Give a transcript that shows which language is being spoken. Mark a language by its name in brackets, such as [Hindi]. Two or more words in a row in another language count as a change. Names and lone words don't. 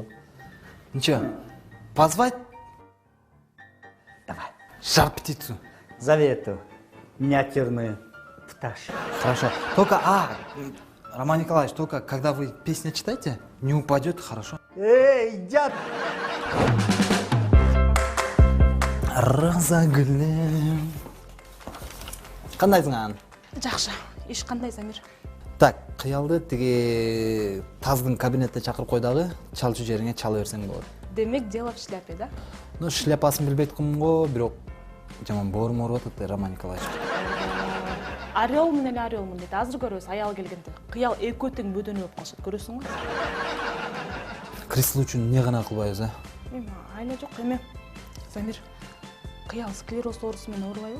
[Russian] Ничего, позвать? Давай, жар-птицу. Зови эту миниатюрную пташку. Хорошо. Только, Роман Николаевич, только когда вы песни читаете, не упадет, хорошо? Эй, дед! [Kazakh] Роза гүлім. Қандайсың ан? [Kyrgyz] Жакшы. Иш кандай, Замир? Так, кыялды тиги таздын кабинетте чакырып кой дагы, чалчу жериңе чала берсең болот. Демек, [Russian] дело в шляпе, да? Ну, [Kyrgyz] шляпасын билбейт го, бирок жаман боорум ооруп атат, Роман Николаевич. Орелмун эле орелмун дейт. Азыр көрөбүз аял келгенде. Кыял экөө тең бөдөнү болуп калышат. Көрөсүңбү? Кресл үчүн эмне гана кылбайбыз, а? Айла жок эме. Замир, кыял склероз оорусу менен оорубайбы?